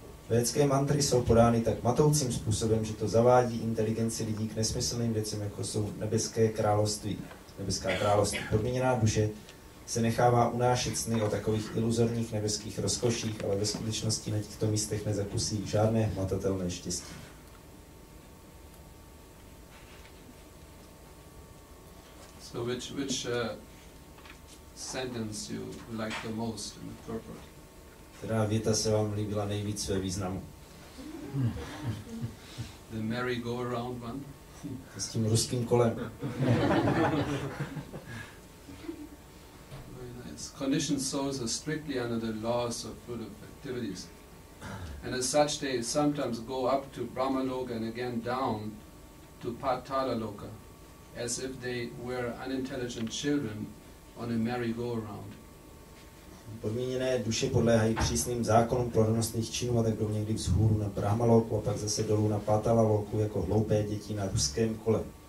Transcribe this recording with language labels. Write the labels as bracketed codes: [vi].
[cs] Védské mantry jsou podány tak matoucím způsobem, že to zavádí inteligenci lidí k nesmyslným věcem, jako jsou nebeská království. Podmíněná duše se nechává unášet sny o takových iluzorních nebeských rozkoších, ale ve skutečnosti na těchto místech nezakusí žádné hmatatelné štěstí. [en] So which sentence you like the most in the purport? [cs] Která věta se vám líbila nejvíc své významu? [en] The merry-go-around one? [cs] S tím ruským kolem. [en] Very nice. Conditioned souls are strictly under the laws of fruitive activities. And as such they sometimes go up to Brahmaloka and again down to Patalaloka, as if they were unintelligent children on a merry-go-around. [cs] Podmíněné duše podléhají přísným zákonům plodonostných činů a tak jdou někdy vzhůru na Brahmaloku a pak zase dolů na Patalaloku jako hloupé děti na ruském kole.